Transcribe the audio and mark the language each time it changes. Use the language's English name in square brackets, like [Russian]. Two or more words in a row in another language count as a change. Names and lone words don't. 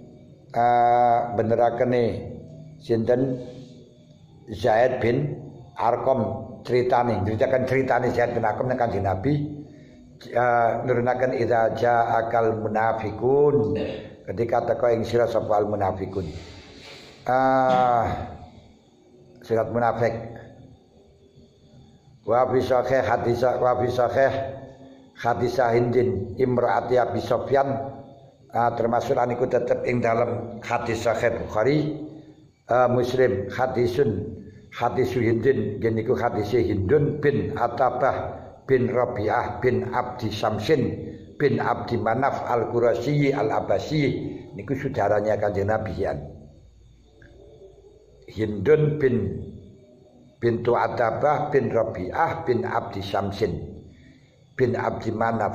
[Javanese] sinten Zaid bin Arqam ceritakan ceritane Zaid bin Arqam nang Kanjeng Nabi nurunaken [Arabic] idza ja'akal munafiqun [Javanese] ketika teko ing sira sapa [Arabic] al munafiqun [Javanese] surat munafik [Arabic] wa fi sahih hadis Hindin imraati Abi Sufyan [Javanese] termasuk aniku tetep ing dalam hadis sahih Bukhari Muslim hadis Hindin geniku hadis Hindun bin Atabah bin Rabi'ah bin Abdi Samsin bin Abdi Manaf Al-Qurasyi Al-Abasyi niku saudaranya Kanjeng Nabi Hindun bintu Atabah bin Rabi'ah bin Abdi Samsin bin Abdi Manaf.